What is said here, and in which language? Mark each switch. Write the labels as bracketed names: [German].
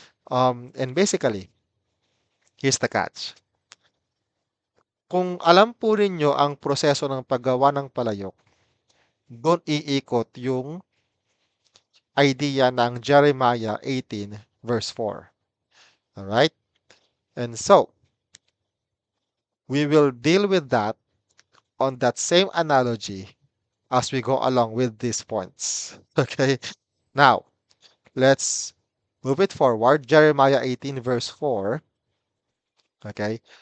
[English] And basically, here's the catch. [Filipino] Kung alam po ninyo ang proseso ng paggawa ng palayok, doon iikot yung idea ng Jeremiah 18 verse 4. [English] Alright? And so, we will deal with that on that same analogy as we go along with these points. Okay? Now, let's move it forward. Jeremiah 18 verse 4. Okay?